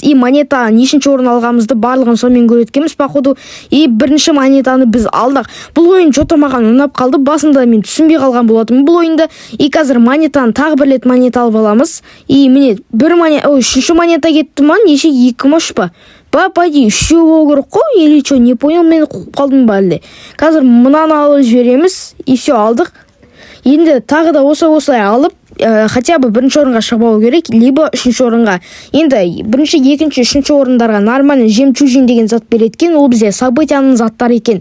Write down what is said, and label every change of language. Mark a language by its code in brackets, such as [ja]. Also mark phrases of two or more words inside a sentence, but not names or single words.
[kk] И монета нешінші орын алғанымызды барлығын сонымен көреткенбіз походу. И бірінші монетаны біз алдық. Бұл ойын что-то маған ұнап қалды. Басында мен түсінбей қалған болатынмын бұл ойынды. И қазір монетаны тағы бір рет монета алып аламыз. И міне үшінші монета кетті ма? Неше 2 ма 3 па? [ru] По идее [kk] 3 болу керек қой, [ru] или что, не понял, [kk] мен қуып қалдым ба әлде. Қазір мынаны алып жібереміз. [ru] И все, [kk] алдық. Енді тағы да осылай алып, [ru] хотя бы [kk] бірінші орынға шығып керек, либо үшінші орынға. Енді бірінші, екінші, үшінші орындарға [ru] нормальный жемчужин [kk] деген зат береткен, ол бізде событияның заттары екен.